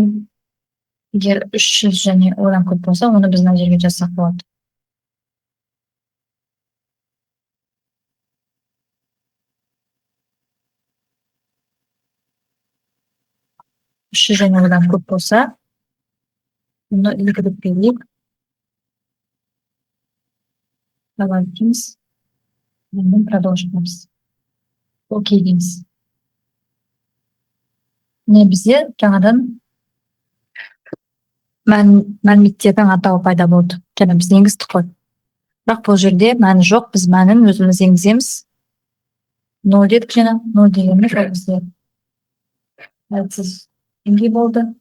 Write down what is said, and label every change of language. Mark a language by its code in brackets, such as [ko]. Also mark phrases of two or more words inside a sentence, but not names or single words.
[kk] Егер 300 және одан көп болса, оны біз мына жерге жазсақ болады. 300 және одан көп болса, оны 2 деп белгілейік. [ru] Давайте мы продолжим. [kk] Окей дейміз. Не бізде жаңадан мәліметтердің атауы пайда болды. Және біз енгіздік қой. Бірақ бұл жерде мәні жоқ, біз мәнін өзіміз енгіземіз. 0 дедік жаңа, 0 дегеніміз ол бізде әлсіз деңгей болды.